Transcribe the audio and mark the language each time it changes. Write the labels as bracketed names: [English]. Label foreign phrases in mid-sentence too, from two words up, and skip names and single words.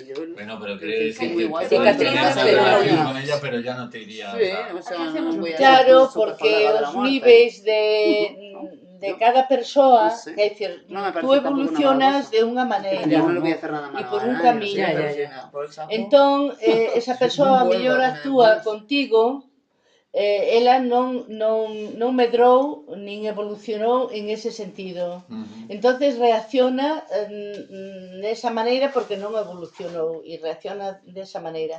[Spanish] Bueno, pero quiere decir que igual. Cicatrices, una pero relación no. con ella, pero ya no te irías Sí, a... o sea, no voy a Claro, ser súper porque colega de la [Galician] os [Spanish] muerte. [Galician] niveis de cada persoa, [Spanish] No sé. [Galician] é dicir, [Spanish] No me [Galician] tú [Spanish] parece tampoco una [Galician] evolucionas [Spanish] mala [Galician] de unha maneira. [Spanish] Yo no le voy a hacer nada Y malo por a un nadie, camino. no sé, Ya, pero ya, si ya. me- por el sapo- [Galician] Entón, esa persoa Non mellor [Spanish] vuelvo, que me [Galician] actúa [Spanish] des. [Galician] contigo, ela non medrou nin evolucionou en ese sentido. Entonces reacciona desa maneira porque non evolucionou e reacciona desa maneira.